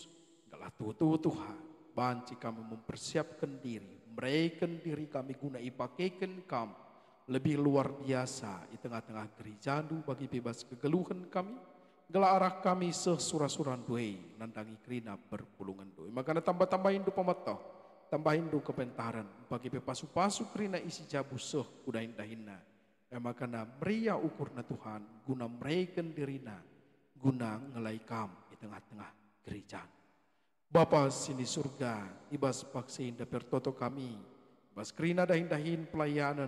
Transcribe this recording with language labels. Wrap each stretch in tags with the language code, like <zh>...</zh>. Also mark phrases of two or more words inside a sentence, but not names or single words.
<btx>Galah tuhu-tuhu Tuhan. Banci kami mempersiapkan diri, mereken diri kami guna ipakaikan kami lebih luar biasa di tengah-tengah gereja bagi bebas kegeluhan kami, gela arah kami sesura-suran duai nandangi kerina berpulungan duai. Makanya tambah-tambahin du pemetoh, tambahin du kepentaran bagi pasu-pasu kerina isi jabu seh kudahin dahina. Makanya meria ukurna Tuhan guna mereken dirina, guna ngelai kam di tengah-tengah gereja. Bapa sini surga, ibas paksin dapur toto kami, ibas kerina dahin-dahin pelayanan,</btx>